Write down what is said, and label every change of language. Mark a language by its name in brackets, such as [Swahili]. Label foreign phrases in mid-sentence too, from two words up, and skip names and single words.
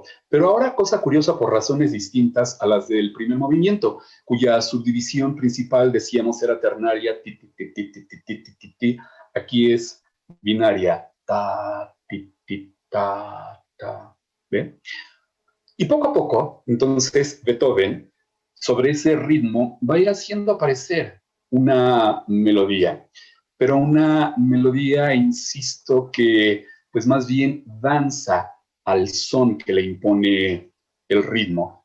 [Spanish] Pero ahora, cosa curiosa por razones distintas a las del primer movimiento, cuya subdivisión principal, decíamos, era ternaria, ti, ti, ti, ti, ti, ti, ti, ti, ti, ti. Aquí es binaria, ta, ti, ti, ta, ta. ¿Ven? Y poco a poco, entonces, Beethoven, sobre ese ritmo, va a ir haciendo aparecer una melodía, pero una melodía, insisto, que pues más bien danza al son que le impone el ritmo.